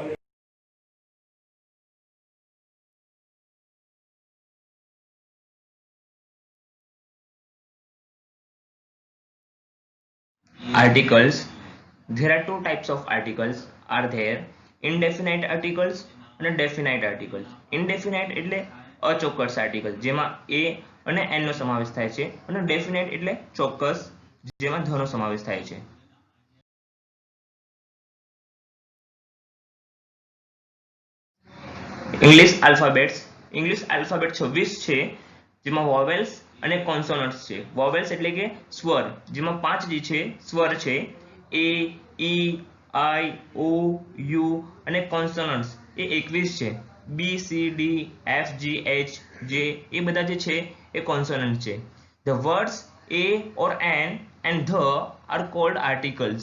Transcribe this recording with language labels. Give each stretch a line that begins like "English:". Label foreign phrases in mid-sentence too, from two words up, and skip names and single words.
English: Articles. There are two types of articles are there. Indefinite articles and definite articles.
Gujarati: Indefinite એટલે અચોક્કસ આર્ટિકલ જેમાં a અને n નો સમાવેશ થાય છે અને definite એટલે ચોક્કસ જેમાં the નો સમાવેશ થાય છે.
English: English alphabets
Gujarati: 26 છે જેમાં વોવેલ્સ અને કોન્સોનન્ટ્સ છે. વોવેલ્સ એટલે કે સ્વર જેમાં 5 જે છે સ્વર છે a e i o u અને કોન્સોનન્ટ્સ એ 21 છે b c d f g h j એ બધા જે છે એ કોન્સોનન્ટ છે.
English: The words a or an and the are called articles.